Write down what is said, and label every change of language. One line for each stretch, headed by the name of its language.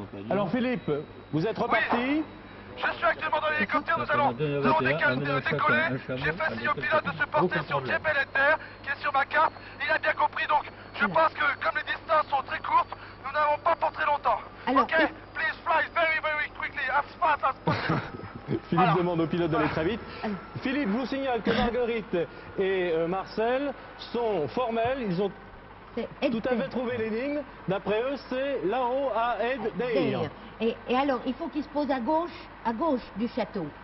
French: Alors, Philippe, vous êtes reparti. Je suis actuellement dans l'hélicoptère, nous allons décoller. J'ai fait signe au pilote de se porter sur Jebel Edder, qui est sur ma carte. Il a bien compris, donc je pense que comme les distances sont très courtes, nous n'avons pas pour très longtemps. Alors,
English: Ok, please fly very very quickly, as fast as possible.
French: Philippe Alors. demande au pilote d'aller très vite. Philippe vous signale que Marguerite et Marcel sont formels. Ils ont C'est tout à fait trouvé l'énigme. D'après eux, c'est là-haut à Aider. Et alors, il faut qu'il se pose à gauche du château.